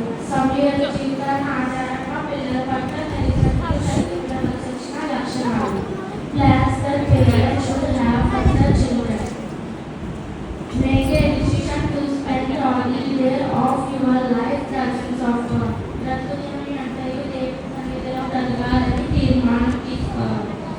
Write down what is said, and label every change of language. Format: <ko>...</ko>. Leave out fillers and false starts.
<te>సమయంలో జీవితాన్ని ఆధారంగా పిల్లల పట్ల తల్లిదండ్రులు కలిగించిన లక్షణాలు.</te> <en>Plans that parents should have for their children. Make a decision to spend all the year of your life presence of God.</en> <te>బ్రతుకుని అంతయు దేవుని సన్నిధిలో బ్రతకాలని తీర్మానం తీసుకోవాలి.</te>